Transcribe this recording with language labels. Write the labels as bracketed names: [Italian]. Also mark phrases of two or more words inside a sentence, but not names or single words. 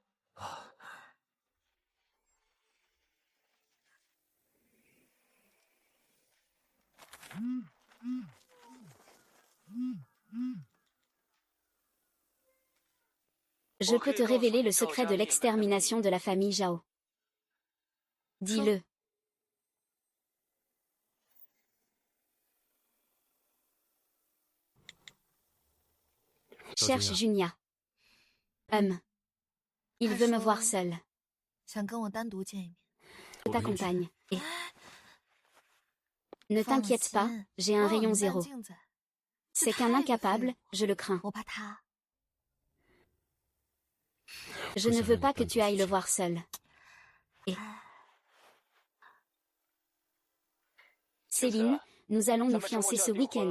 [French] Je peux te révéler le secret de l'extermination de la famille Zhao. Dis-le. Cherche Junia. Il veut me voir seule. [Chinese] 想跟我单独见一面。 [French] Je t'accompagne. Et... Ne t'inquiète pas, j'ai un rayon 0. C'est qu'un incapable, je le crains. [Chinese] 我怕他。 [French] Je ne veux pas que tu ailles le voir seul. Et... Céline, nous allons nous fiancer ce week-end.